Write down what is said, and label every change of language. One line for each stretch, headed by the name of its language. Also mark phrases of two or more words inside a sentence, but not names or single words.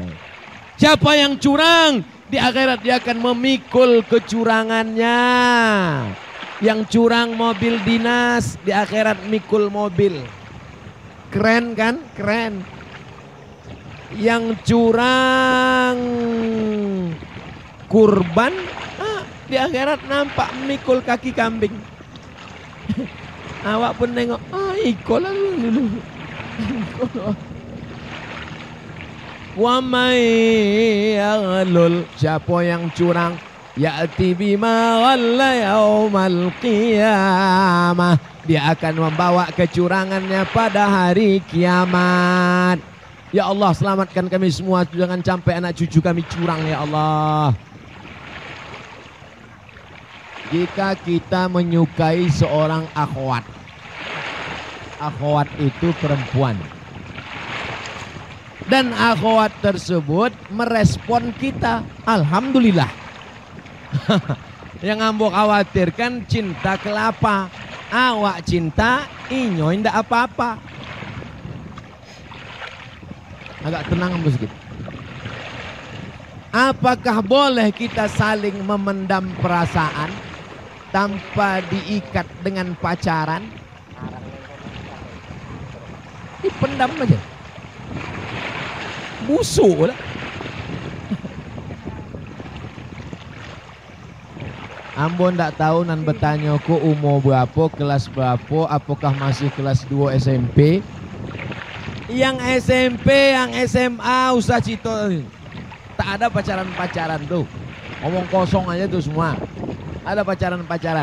Indonesian: Siapa yang curang di akhirat dia akan memikul kecurangannya. Yang curang mobil dinas di akhirat mikul mobil. Keren kan? Keren. Yang curang kurban di akhirat nampak mikul kaki kambing.
Minangkabau: Awak pun nengok, ikut lah dulu.
Arabic: ومن يغلل,
Indonesian: siapa yang curang
Arabic: يأت بما غل يوم القيامة,
Indonesian: dia akan membawa kecurangannya pada hari kiamat. Ya Allah, selamatkan kami semua, jangan sampai anak cucu kami curang ya Allah. Jika kita menyukai seorang akhwat, akhwat itu perempuan, dan akhwat tersebut merespon kita, alhamdulillah.
Minangkabau: Yang ambo khawatirkan cinta kelapa, awak cinta inyo indak apa-apa. Agak tenang ambo sedikit.
Indonesian: Apakah boleh kita saling memendam perasaan tanpa diikat dengan pacaran? Dipendam aja.
Minangkabau: Busuk lah. Ambo ndak tahu nan bertanya ku umur berapa, kelas berapa, apakah masih kelas 2 SMP? Yang SMP, yang SMA usah cito.
Indonesian: Tak ada pacaran-pacaran tuh. Ngomong kosong aja tuh semua. Ada pacaran-pacaran.